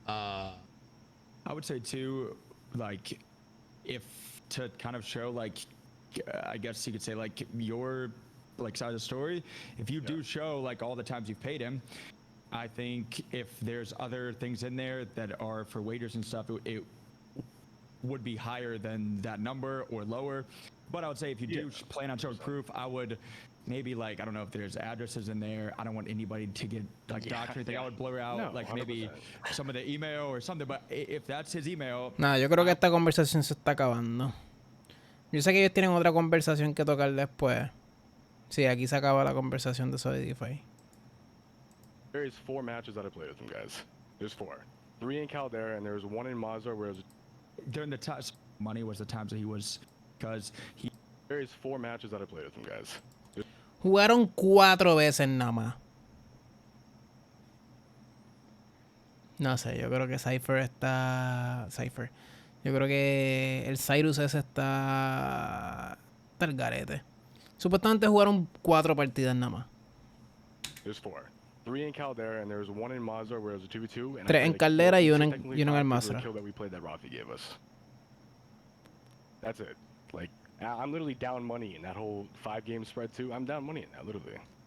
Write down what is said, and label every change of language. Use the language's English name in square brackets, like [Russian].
[English] I would say too, like, if to kind of show like, I guess you could say like your side of the story, if you do show like all the times you've paid him, I think if there's other things in there that are for waiters and stuff, it would be higher than that number or lower. But I would say if you do plan on showing proof, I would maybe like, I don't know if there's addresses in there. I don't want anybody to get like doxed or anything. I would blur out like 100%. Maybe some of the email or something. But if that's his email. [Spanish] Nah, yo creo que esta conversación se está acabando. Yo sé que ellos tienen otra conversación que tocar después. Sí, aquí se acaba la conversación de Solidify. [English] There is 4 matches that I played with him, guys. There's 4. 3 in Caldera, and there's 1 in Mazar where it was... During the times, money was the times that he was... Because he... There is 4 matches that I played with him, guys. [Spanish] Jugaron 4 veces nada más. No sé, yo creo que Cypher está... Yo creo que el Cyrus ese está el garete. Supuestamente jugaron 4 partidas nada más. [English] There's 4. 3 in Caldera, and there was 1 in Mazar where it was a 2v2. [Spanish] 3 en Caldera y 1 en el Mazra. [English] Kill that we played that Rafi gave us. That's it. Like, I'm literally down money in that whole 5-game spread too. I'm down money in that, literally.